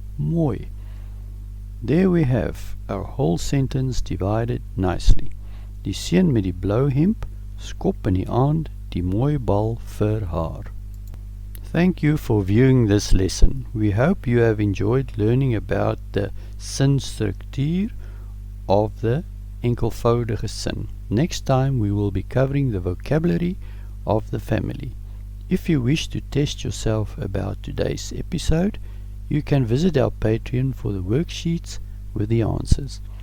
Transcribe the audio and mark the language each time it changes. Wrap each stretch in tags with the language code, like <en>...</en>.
<en>Mooi. There we have our whole sentence divided nicely.</en> <af>die seun met die blou hemp skop in die aand die mooi bal vir haar.</af> <en>Thank you for viewing this lesson. We hope you have enjoyed learning about the struktuur of the enkelvoudige sin. Next time we will be covering the vocabulary of the family. If you wish to test yourself about today's episode, you can visit our Patreon for the worksheets with the answers.</en>